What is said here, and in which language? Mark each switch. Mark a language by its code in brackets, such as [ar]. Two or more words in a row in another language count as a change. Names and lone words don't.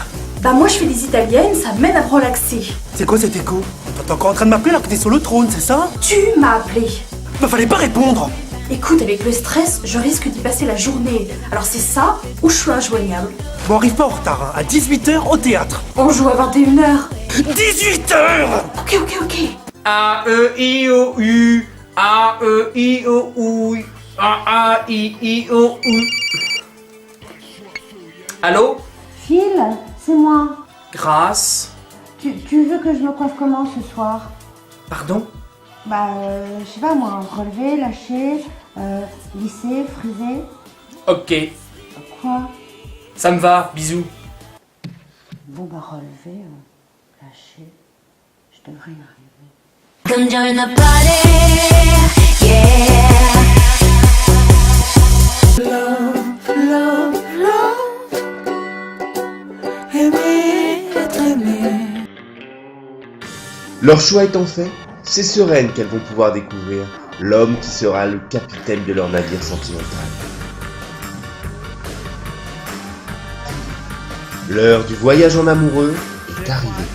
[fr] Bah moi je fais des italiennes, ça m'aide à me relaxer. C'est quoi cet écho? T'es encore en train de m'appeler alors que t'es sur le trône, c'est ça? Tu m'as appelé. Bah fallait pas répondre! Écoute, avec le stress, je risque d'y passer la journée. Alors c'est ça ou je suis injoignable. Bon, arrive pas en retard, hein. À 18h au théâtre. On joue à 21h. 18h! Ok. A-E-I-O-U. A-E-I-O-U. A-A-I-I-O-U. Allô? Phil, c'est moi. Grâce. Tu veux que je me coiffe comment ce soir? Pardon? Bah, je sais pas moi, relevé, lâché, lissé, frisé. Ok. Quoi? Ça me va, bisous. Bon bah relevé, lâché, je devrais y arriver. [en] Come join the party, yeah. [fr] Love. Aimer, être aimé. Leur choix étant fait, c'est sereine qu'elles vont pouvoir découvrir l'homme qui sera le capitaine de leur navire sentimental. L'heure du voyage en amoureux est arrivée.